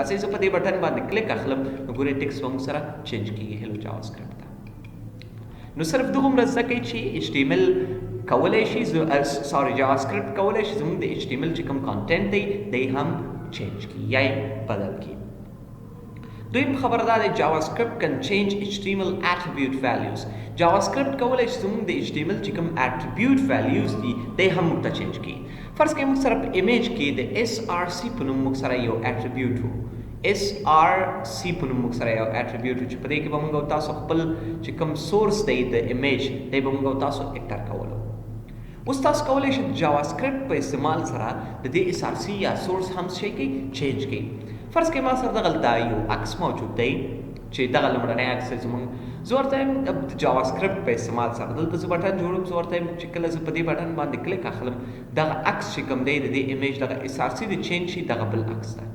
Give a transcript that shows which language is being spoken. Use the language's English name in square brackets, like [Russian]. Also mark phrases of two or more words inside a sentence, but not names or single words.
[Pashto] راځئ زه په دې بټن باندې کلیک اخلم نو ګورئ ټیکسټ به موږ سره چینج کېږي هیلو جاوا سکرپټ ته. نو صرف دغومره زده کړئ چې HTML کولی شي جاوا سکرپټ کولی شي زموږ د HTML چې کوم کانټنټ دی دی هم چینج کړي یا یې بدل کړي. دویم خبر دا دی [English] JavaScript can change HTML attribute values. [Pashto] جاوا سکرپټ کولی شي زموږ د HTML چې کوم [English] attribute values [Pashto] دي دی هم موږ ته چینج کړي. فرض کړئ موږ سره په ایمیج کې د SRC په نوم موږ سره یو attribute و SRC په نوم موږ سره یو attribute و چې په دې کې به موږ تاسو خپل چې کوم سورس دی د ایمیج دی به موږ تاسو اکټر کولو. اوس تاسو کولی شئ جاوا سکرپټ په استعمال سره د دې SRC یا سورس هم څه کوي چینج کوي. فرض کړئ ما سره دغلته یو عکس موجود دی چې دغه لومړنی عکس دی زموږ زه ورته یم د جاوا سکرپټ په استعمال سره دلته زه بټن جوړوم زه ورته یم چې کله زه په دې بټن باندې کلیک اخلم دغه عکس چې کوم دی د دې ایمیج دغه SRC د چینج شي دغه بل عکس دی.